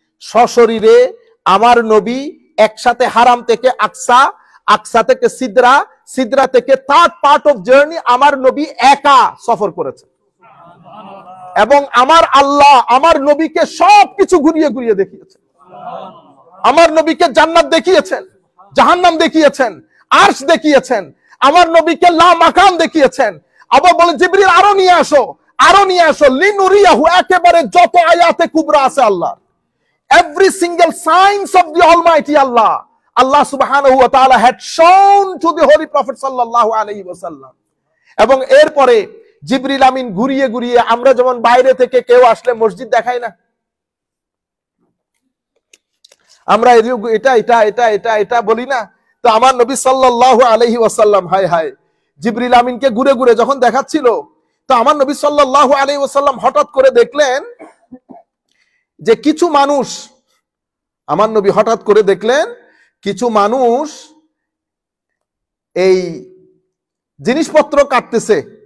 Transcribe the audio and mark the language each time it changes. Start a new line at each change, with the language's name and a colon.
Bangla: সশরীরে আমার নবী একসাথে হারাম থেকে আকসা, আকসা থেকে সিদরা, সিদরা থেকে
English: third part of journey
Bangla: আমার নবী একা সফর করেছে। এবং আমার আল্লাহ আমার নবীকে সবকিছু ঘুরিয়ে ঘুরিয়ে দেখিয়েছেন। আমার নবীকে জান্নাত দেখিয়েছেন, জাহান্নাম দেখিয়েছেন, আরশ দেখিয়েছেন, আমার নবীকে লা মাকাম দেখিয়েছেন। আবার বলে জিবরিল আরো নিয়ে আসো, আরো নিয়ে আসো, লিনুরিয়াহু, একেবারে যত আয়াতে কুবরা আছে আল্লাহ,
English: every single signs of the Almighty Allah, Allah subhanahu wa ta'ala had shown to the Holy Prophet sallallahu alayhi wa sallam.
Bangla: এবং এরপরে জিবরিল আমিন ঘুরিয়ে ঘুরিয়ে, আমরা যেমন বাইরে থেকে কেউ আসলে মসজিদ দেখাই না, আমরা এটা এটা এটা এটা এটা বলি না, তো আমার নবী সাল্লাল্লাহু আলাইহি ওয়াসাল্লাম হায় হায় জিবরিল আমিনকে ঘুরে ঘুরে যখন দেখাচ্ছিল, তো আমার নবী সাল্লাল্লাহু আলাইহি ওয়াসাল্লাম হঠাৎ করে দেখলেন যে কিছু মানুষ, আমার নবী হঠাৎ করে দেখলেন কিছু মানুষ এই জিনিসপত্র কাটতেছে।